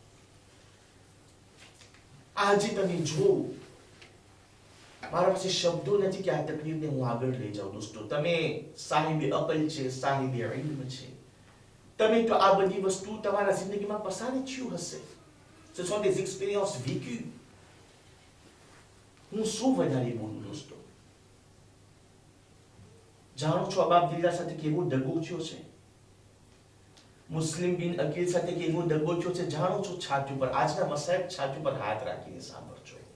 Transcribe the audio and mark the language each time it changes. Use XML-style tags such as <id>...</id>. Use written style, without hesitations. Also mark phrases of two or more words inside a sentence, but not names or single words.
<gu>આજે તમે જો, મારા પાસે શબ્દો નથી કે આ તકલીફને હું આગળ લઈ જાઉં દોસ્તો. તમે સાહિબે અકલ છે, સાહિબે ઇલ્મ છે, તમે તો આ બધી વસ્તુ તમારા જિંદગીમાં પસાર થયું હશે.</gu> <fr>Ce sont des expériences vécues.</fr> <gu>હું શું વધારે બોલું દોસ્તો? જાણો છો અબ અબ્દુલ્લા સાથે કેવો દગો થયો છે? મુસ્લિમ બિન અકીલ સાથે કેવો દગો થયો છે? જાણો છો છાતી ઉપર, આજના મસાયબ છાતી ઉપર હાથ રાખીને સાંભળજો.</gu>